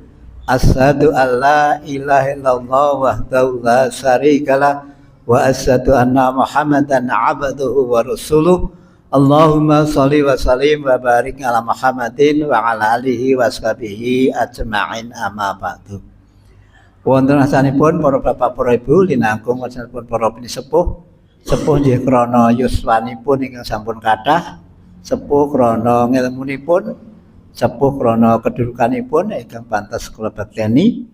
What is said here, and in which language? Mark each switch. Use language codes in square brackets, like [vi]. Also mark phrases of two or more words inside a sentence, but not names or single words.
[ar] أشهد أن لا إله إلا الله وحده لا شريك له وأشهد أن محمدا عبده ورسوله. اللهم صل وسلم وبارك على محمد وعلى آله وصحبه أجمعين، أما بعد. [jv] Wonten asanipun para bapak para ibu linangkung asanipun para pinisepuh nggih krana yuswanipun ingkang sampun kathah, sepuh krana ngilmunipun, sepuh krana kedudukanipun ingkang pantes kula bakteni.